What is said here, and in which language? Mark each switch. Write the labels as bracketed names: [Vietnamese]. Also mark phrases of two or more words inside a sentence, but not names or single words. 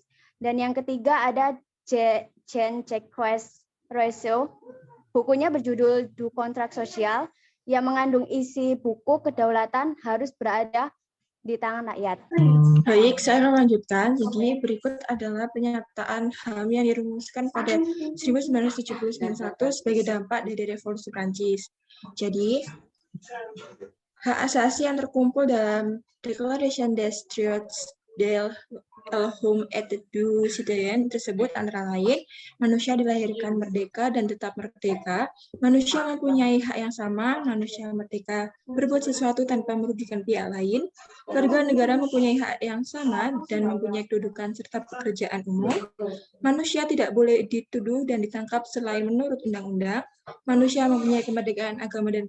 [Indonesian] Dan yang ketiga ada Jean-Jacques Rousseau, bukunya berjudul Du Contrat Social, yang mengandung isi buku kedaulatan harus berada di tangan rakyat. Baik, saya akan lanjutkan. Jadi berikut adalah penyataan HAM yang dirumuskan pada 1971 sebagai dampak dari Revolusi Prancis. Jadi, hak asasi yang terkumpul dalam Declaration des Droits de l'Homme et du Citoyen tersebut antara lain, manusia dilahirkan merdeka dan tetap merdeka, manusia mempunyai hak yang sama, manusia merdeka berbuat sesuatu tanpa merugikan pihak lain, warga negara mempunyai hak yang sama dan mempunyai kedudukan serta pekerjaan umum, manusia tidak boleh dituduh dan ditangkap selain menurut undang-undang, manusia mempunyai kemerdekaan agama dan